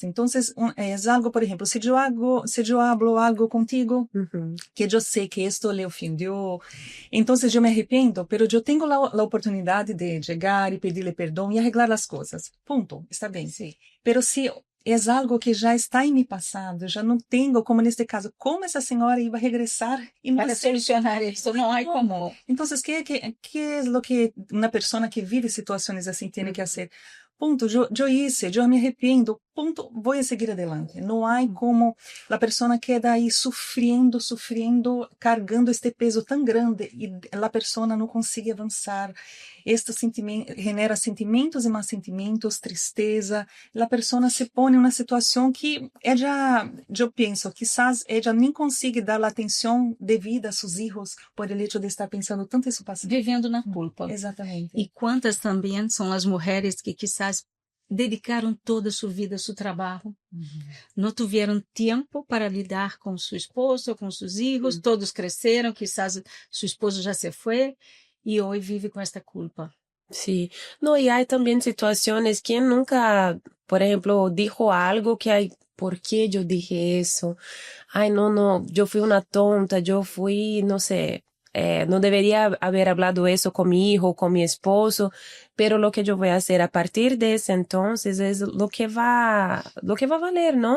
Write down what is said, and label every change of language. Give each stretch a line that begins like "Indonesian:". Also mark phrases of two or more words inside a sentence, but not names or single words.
Spanish: Entonces, es algo, por ejemplo, si yo hablo algo contigo, que yo sé que esto le ofendió, entonces yo me arrepiento, pero yo tengo la oportunidad de llegar y pedirle perdón y arreglar las cosas. Punto, está bien. Sí. Pero si es algo que
Portuguese: já está em mi passado, já não tenho, como neste caso, como essa senhora iba a regressar e não Para solucionar isso, não há como. Então,
Spanish: ¿qué es lo que una persona que vive situaciones así tiene que hacer? Punto, yo hice, yo me arrependo, punto, voy a seguir adelante. No hay como la persona queda ahí sufriendo, cargando este peso tan grande y la persona no consigue avanzar. Esto genera sentimentos y más sentimentos, tristeza. La persona se pone en una situación que ella, yo pienso, quizás ella ni consigue dar la atención debida a sus hijos por el hecho de estar pensando tanto en su pasado.
Portuguese: Vivendo na culpa. Exatamente. E quantas também são as mulheres que quizás dedicaram toda a sua vida a seu trabalho, não tiveram tempo para lidar com seu esposo, com seus filhos, todos cresceram, quizás seu esposo já se foi, e hoje vive com esta culpa.
Spanish: Sí, no, y hay también situaciones, ¿quién nunca, por ejemplo, dijo algo que hay, ¿por qué yo dije eso? Ay, no, yo fui una tonta, yo fui, no sé, no debería haber hablado eso con mi hijo, con mi esposo, pero lo que yo voy a hacer a partir de ese entonces es lo que va a valer, ¿no?